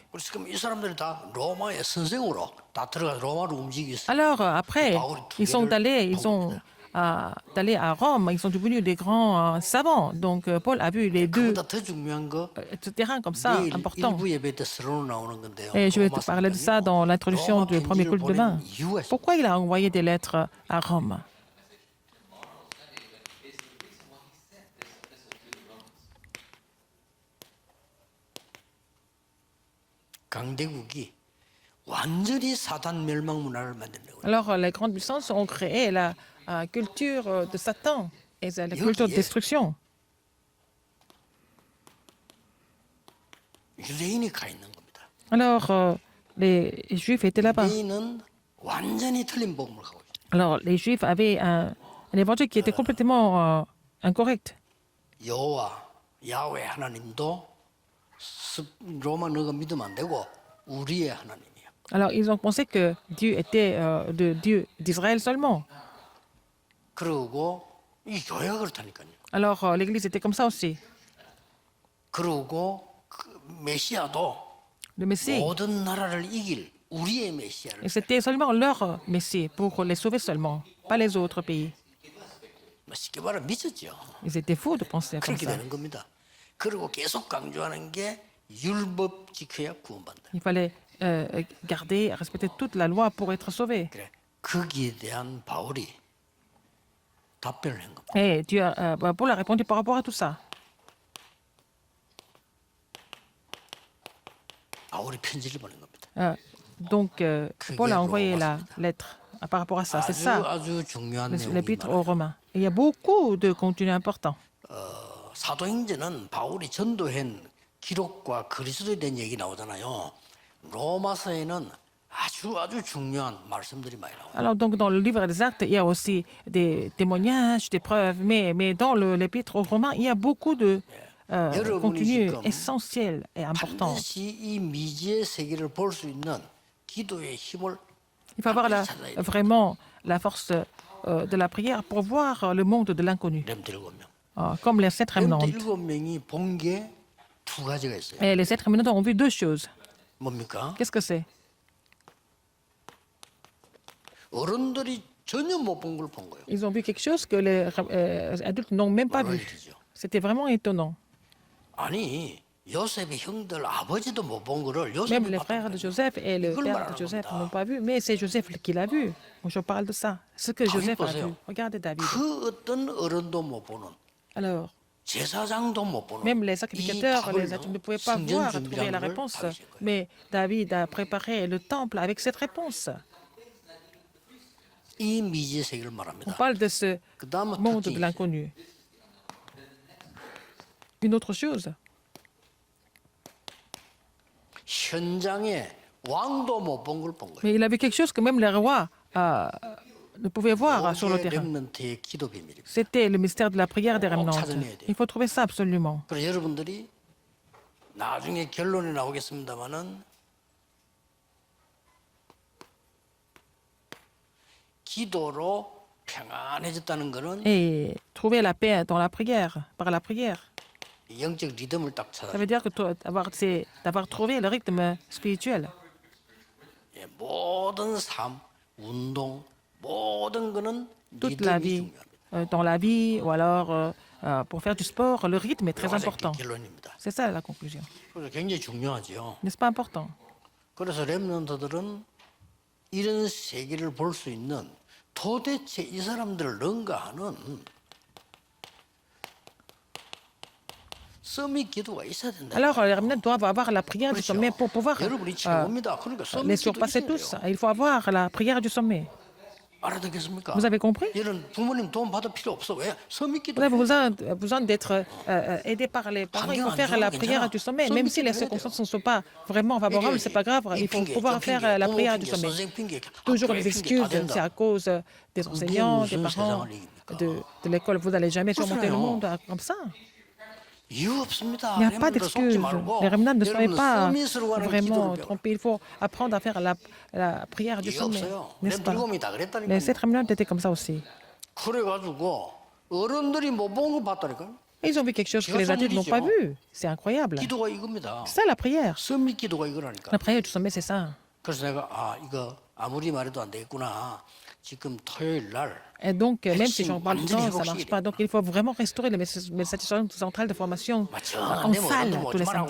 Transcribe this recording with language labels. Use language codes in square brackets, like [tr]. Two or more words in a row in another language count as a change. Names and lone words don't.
[ko] 그래서 지금 이 사람들이 다 로마의 선생으로 다 들어가 로마로 움직이기 시작했어요. [fr] Alors après, ils sont allés à Rome, ils sont devenus des grands savants. Donc Paul a vu les deux [ko] 그보다 더 중요한 거 [fr] terrains comme ça [ko] 내일 [fr] importants. [ko] 일부 예배 때 서론으로 나오는 건데요. [fr] Et je vais te parler de ça dans l'introduction du premier culte demain. [ko] 이유가 있어요. [fr] Pourquoi il a envoyé des lettres à Rome? [ko] 강대국이 완전히 사단 멸망 문화를 만들려고. [fr] Alors les grandes puissances ont créé la culture de Satan et la culture de destruction. [ko] 유대인이 가 있는 겁니다. [fr] Alors les Juifs étaient là-bas. [ko] 유대인은 완전히 틀린 복음을 가고 있어요. [fr] Alors les Juifs avaient un évangile qui était complètement incorrect. [ko] 여호와 야훼 하나님도 로마 너가 믿으면 안 되고 우리의 하나님이야. [fr] Alors ils ont pensé que Dieu était de Dieu d'Israël seulement. [ko] 그러고 이 교회가 그렇다니까요. [fr] Alors l'Église était comme ça aussi. [ko] 그러고 그 메시아도 [fr] Le Messie, [ko] 모든 나라를 이길 우리의 메시아를. [fr] et c'était seulement leur Messie pour les sauver seulement, pas les autres pays. [ko] 쉽게 말하면 미쳤죠. [fr] Ils étaient fous de penser comme [ko] 그렇게 [fr] ça. [ko] 되는 겁니다. 그리고 계속 강조하는 게 율법 지켜야 구원받는다. [fr] Il fallait garder, respecter toute la loi pour être sauvé. [ko] 그래 거기에 대한 바울이 답변을 한 겁니다. [fr] Et Paul a répondu par rapport à tout ça. [ko] 바울이 편지를 보낸 겁니다. [fr] Donc Paul a envoyé la lettre par rapport à ça. C'est ça, [ko] 아주 중요한 내용이 [fr] l'épître [ko] 많아요. [fr] aux Romains. Et il y a beaucoup de contenu important. [ko] 사도행전은 바울이 전도한 기록과 그리스도에 대한 얘기 나오잖아요. 로마서에는 아주 중요한 말씀들이 많이 나와요. [fr] Alors, donc, dans le livre des Actes, il y a aussi des témoignages, des preuves, mais dans l'épître aux Romains, il y a beaucoup de contenu essentiel et important. [ko] 반드시 이 미지의 세계를 볼 수 있는 기도의 힘을 [fr] Il faut avoir vraiment la force de la prière pour voir le monde de l'inconnu, [ko] 렘트 7명. [fr] comme les sept [ko] 렘트 [fr] rémanentes. [ko] 7명이 본 게 두 가지가 있어요. [fr] Et les sept rémanentes ont vu deux choses. [ko] 뭡니까? [fr] Qu'est-ce que c'est? [ko] 어른들이 전혀 못 본 걸 본 거예요. [fr] Ils ont vu quelque chose que les adultes n'ont même pas vu. [ko] 일이죠. [fr] C'était vraiment étonnant. [ko] 아니 요셉의 형들 아버지도 못 본 거를 [fr] Même [ko] 요셉이 [fr] les frères de Joseph et le père de Joseph n'ont pas vu, mais c'est Joseph qui l'a vu. Moi, je parle de ça. Ce que Joseph a vu. Regardez David. [ko] 그 어떤 어른도 못 보는 [fr] Alors, [ko] 제사장도 못 보는 [fr] même les [ko] 이 [fr] sacrificateurs, [ko] 답을 [fr] les adultes ne pouvaient pas [ko] 성전 [fr] voir, trouver la [ko] 준비라는 걸 [fr] réponse. [ko] 받으신 거예요. [fr] Mais David a préparé le temple avec cette réponse. [ko] 이 미지의 세계를 [fr] On [ko] 말합니다. [fr] parle de ce [ko] 그다음은 [fr] monde [ko] 특징이 [fr] de l'inconnu. Une autre chose, [ko] 현장에 왕도 못 본 걸 본 거예요. [fr] mais il a vu quelque chose que même les rois ne pouvaient voir sur le [ko] 이게 [fr] terrain. [ko] 렘넌트의 기도 비밀입니다. [fr] C'était le mystère de la prière des remnants. [ko] 찾아내야 돼요. [fr] Il faut trouver ça absolument. [ko] 그래서 여러분들이 나중에 결론이 나오겠습니다만은 기도로 평안해졌다는 거는 [fr] Et trouver la paix dans la prière, par la prière. [ko] 영적 리듬을 딱 찾아. [fr] Ça veut dire que c'est d'avoir trouvé le rythme spirituel. [ko] 모든 삶, 운동, 모든 거는 [fr] Toute la [ko] 리듬이 [fr] vie, [ko] 중요합니다. [fr] dans la vie, ou alors pour faire du sport, le rythme est très important. [ko] 결론입니다. [fr] C'est ça la conclusion. [ko] 그래서 굉장히 중요하죠. [fr] N'est-ce pas important? [ko] 그래서 렘넌트들은 이런 세계를 볼 수 있는 도대체 이 사람들을 능가하는 서밋 기도가 있어야 된다. [fr] Alors, les remnants doivent avoir la prière du sommet pour pouvoir [ko] 여러분이 최고입니다. 그러니까 [fr] les [ko] 서밋 기도 [fr] surpasser [ko] 있어야 [fr] tous. [ko] 돼요. [fr] Il faut avoir la prière du sommet. [ko] 알아듣겠습니까? [fr] Vous avez compris? [ko] 이런 부모님 도움 받을 필요 없어. 왜? 서밋 기도. [fr] Vous avez besoin d'être aidé par les parents. Il faut faire la prière du sommet. Même si les circonstances ne sont pas vraiment favorables, c'est pas grave. Il faut pouvoir faire la prière du sommet. Toujours les excuses, c'est à cause des enseignants, des parents, de l'école. Vous n'allez jamais surmonter le monde comme ça. [ko] 이유 없습니다. [fr] Il n'y a pas d'excuses. Les remnants ne soyez pas [ko] 서밋으로 하는 [fr] vraiment [ko] 기도를 배워. [fr] trompés. Il faut apprendre à faire la prière du [ko] 이유 [fr] sommet, [ko] 없어요. [fr] n'est-ce pas? [ko] 렘 다 그랬다니까. [fr] Les 7 remnants étaient comme ça aussi. [ko] 그래가지고 어른들이 못 본 거 봤다니까. [fr] Ils ont vu quelque chose que les adultes n'ont pas vu. C'est incroyable. [ko] 기도가 이겁니다. [fr] C'est ça la prière. [ko] 서밋 기도가 이거라니까. [fr] La prière du sommet, c'est ça. [ko] 그래서 내가 이거 아무리 말해도 안 되겠구나. 지금 토요일 날 [fr] Et donc, même si j'en parle tant, ça ne marche pas. Donc, il faut vraiment restaurer les satisfactions centrales de formation en salle tous les samedis.